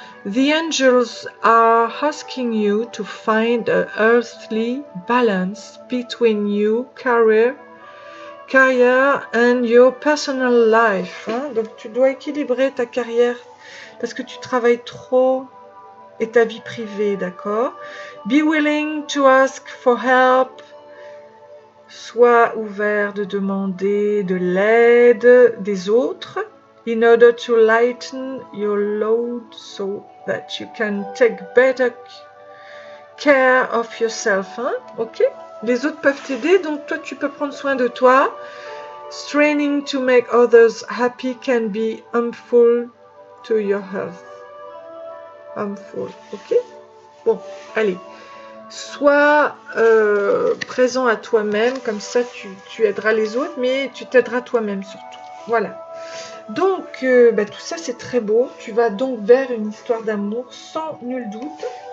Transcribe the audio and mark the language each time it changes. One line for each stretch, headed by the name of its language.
English: The angels are asking you to find a earthly balance between your career and your personal life. Hein?
French: Donc tu dois équilibrer ta carrière parce que tu travailles trop et ta vie privée, d'accord?
English: Be willing to ask for help.
French: Sois ouvert de demander de l'aide des autres
English: in order to lighten your load so that you can take better care of yourself. Hein? Ok?
French: Les autres peuvent t'aider, donc toi tu peux prendre soin de toi.
English: Straining to make others happy can be harmful to your health. Harmful, ok?
French: Bon, allez. Sois présent à toi-même, comme ça tu aideras les autres, mais tu t'aideras toi-même surtout. Voilà. Donc, tout ça c'est très beau. Tu vas donc vers une histoire d'amour sans nul doute.